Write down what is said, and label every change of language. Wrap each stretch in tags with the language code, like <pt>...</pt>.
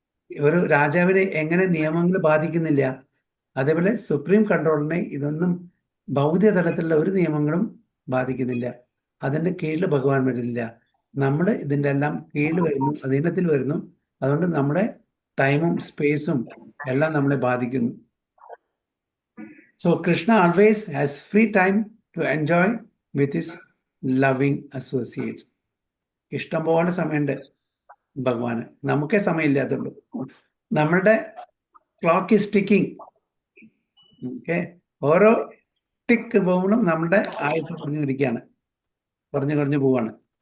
<ml>ഒരു രാജാവിനെ എങ്ങനെ നിയമങ്ങൾ ബാധിക്കുന്നില്ല, അതേപോലെ സുപ്രീം കൺട്രോളിനെ ഇതൊന്നും ഭൗതിക തലത്തിലുള്ള ഒരു നിയമങ്ങളും ബാധിക്കുന്നില്ല. അതിന്റെ കീഴിൽ ഭഗവാൻ വരില്ല. നമ്മൾ ഇതിന്റെ എല്ലാം കീഴിൽ വരുന്നു, അധീനത്തിൽ വരുന്നു. അതുകൊണ്ട് നമ്മുടെ ടൈമും സ്പേസും എല്ലാം നമ്മളെ ബാധിക്കുന്നു.</ml> <en>So Krishna always has free time to enjoy with his loving associates.</en> <ml>ഇഷ്ടംപോലെ സമയമുണ്ട് ഭഗവാന്, നമുക്കേ സമയമില്ലാത്തുള്ളൂ. നമ്മളുടെ</ml> <en>Clock is ticking.</en> <ml>ഓക്കെ, ഓരോ ടിക്ക് പോകുമ്പോഴും നമ്മുടെ ആയുസ് കുറഞ്ഞിരിക്കുകയാണ്, കുറഞ്ഞു പോവാണ്.</ml>